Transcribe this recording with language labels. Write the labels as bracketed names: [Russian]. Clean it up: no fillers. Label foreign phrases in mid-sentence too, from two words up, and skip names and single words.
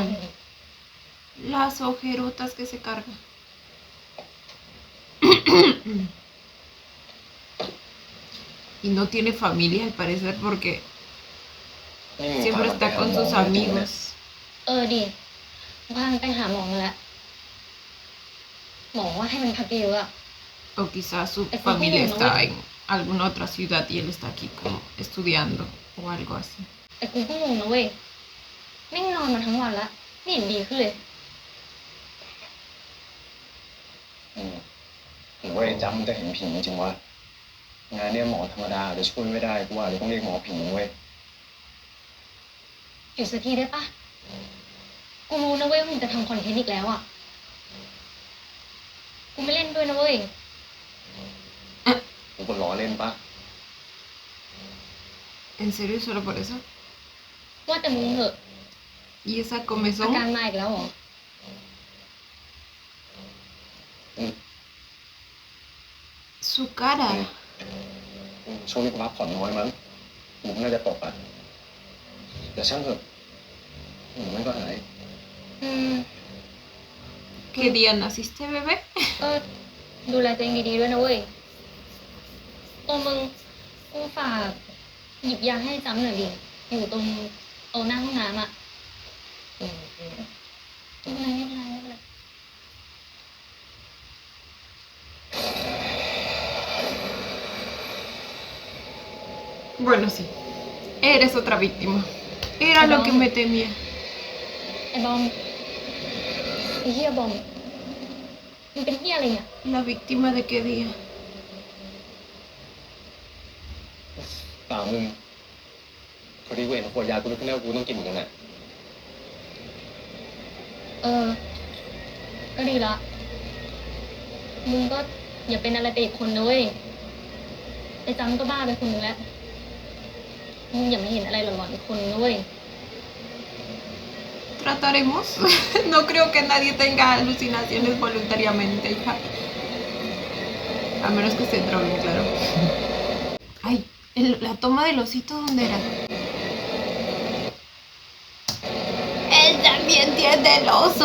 [Spanish] Las ojerotas que se cargan. Y no tiene familia al parecer porque [Thai] ไม่มี [Spanish] siempre está con sus amigos. [Thai] ดิพามันไปหาหมอมาแล้ว หมอว่าให้มันพักเยอะอะ [Spanish] O quizás su familia está en alguna otra ciudad y él está aquí como estudiando o algo así. [Thai] แต่กูก็งงนะเว้ยแม่งนอนมาทั้งวันละไม่เห็นดีขึ้นเลย หรือว่าไอ้จำมันจะเห็นผีจริงวะงานเนี่ยหมอธรรมดาอาจจะช่วยไม่ได้กูว่าเดี๋ยวต้องเรียกหมอผีเว้ย หยุดสักทีได้ปะกูรู้นะเว้ยว่ามึงจะทำคอนเทนต์อีกแล้วอ่ะ กูไม่เล่นด้วยนะเว้ย กูก็ล้อเล่นปะ [Spanish] ¿En serio solo por eso? [Thai] ว่าแต่มึงเหอะ [Spanish] ¿Y esa [Thai] อา [Spanish] comezón? [Thai] การมาอีกแล้วเหรอ [Spanish] Su cara. [Thai] ช่วงนี้กูพักผ่อนน้อยมั้งกูน่าจะตกอ่ะแต่ช่างเถอะมันก็หาย อืม [Spanish] ¿Qué día naciste, bebé? [Thai] ก็ดูแลตัวเองดีๆด้วยนะเว้ยมึงกูฝากหยิบยาให้จำหน่อยดิอยู่ตรงโต๊ะหน้าห้องน้ำอ่ะไม่เป็นไรไม่เป็นไร [Spanish] Bueno, sí. Eres otra víctima. Era lo que me temía. [Thai] ไอ้บอมไอ้เหี้ยบอมมันเป็นเหี้ยอะไรเนี่ย [Spanish] ¿La víctima de qué día? [Thai] เปล่ามึงพอดีกูเห็นขวดยากูนึกขึ้นได้ว่ากูต้องกินเหมือนกันน่ะ ก็ดีละมึงก็อย่าเป็นอะไรไปอีกคนนะเว้ยไอ้จำก็บ้าไปคนนึงแล้วมึงอย่ามาเห็นอะไรหลอนๆอีกคนนะเว้ย [Spanish] Trataremos. No creo que nadie tenga alucinaciones voluntariamente, hija. A menos que se droguen, claro. Ay, la toma del osito, ¿dónde era? Él también tiene el oso.